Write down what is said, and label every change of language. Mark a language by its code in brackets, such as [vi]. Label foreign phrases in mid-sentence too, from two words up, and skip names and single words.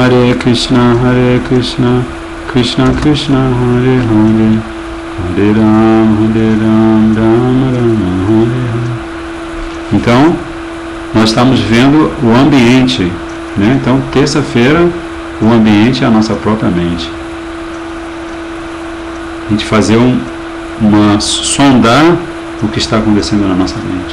[sa] Krishna, Krishna Krishna, Hare Hare, Hare Ram, Ram Ram, Hare Hare. [pt] Então, nós estamos vendo o ambiente, né? Então, terça-feira, o ambiente é a nossa própria mente. A gente fazer sondar o que está acontecendo na nossa mente.